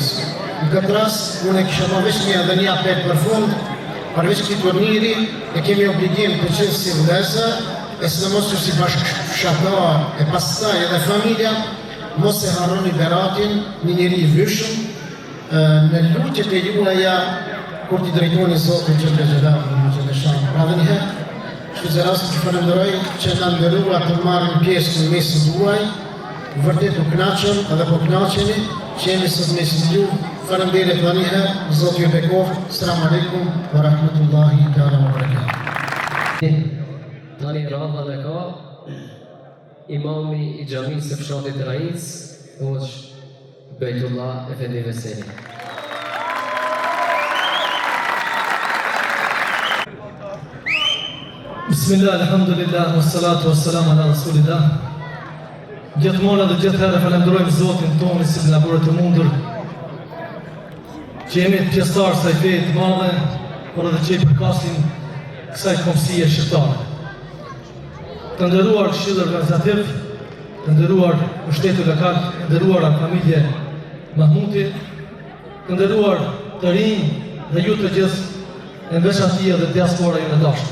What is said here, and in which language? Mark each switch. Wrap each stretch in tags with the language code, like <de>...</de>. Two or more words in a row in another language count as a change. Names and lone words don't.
<sq>Në këtë rast, unë kisha veç një apel për fund, përveç këtij turniri, e kemi obligim të qenë si vëllezër, e sidomos që si bashkëshortar e pastaj edhe familja, mos e harroni Beratin, një njeri i vyshëm, në lutjet e juaja kur t'i drejtoni Zotit</sq> <ar>جل جلاله</ar> <sq>në</sq> <ar>جل شأنه.</ar> <sq>Pra dhe njëherë, shtu zë rast që falenderoj që na nderua të marrim pjesë në mesin tuaj, vërtet u kënaqëm edhe po kënaqeni që jemi sot mesin ju. Faleminderit edhe një herë, Zoti ju bekoft.</sq> <ar>السلام عليكم ورحمة الله تعالى وبركاته.</ar> <sq>Tani radhën e ka imami i xhamisë së fshatit Rainc, Hoxh Bejtullah Efendi Veseli.</sq> <ar>بسم الله، الحمد لله، والصلاة والسلام على رسول الله.</ar> <sq>Gjithmonë dhe gjithherë falenderojmë Zotin tonë si na bërë të mundur që jemi pjesëtar së kësaj feje të madhe, por edhe që i përkasin kësaj komësie shqiptare. Të nderuar këshilli organizativ, të nderuar mbështetje lokal, të nderuara familje Mahmuti, të nderuar të rinj dhe ju të gjithë, në veçanti edhe diaspora jonë e dashur.</sq>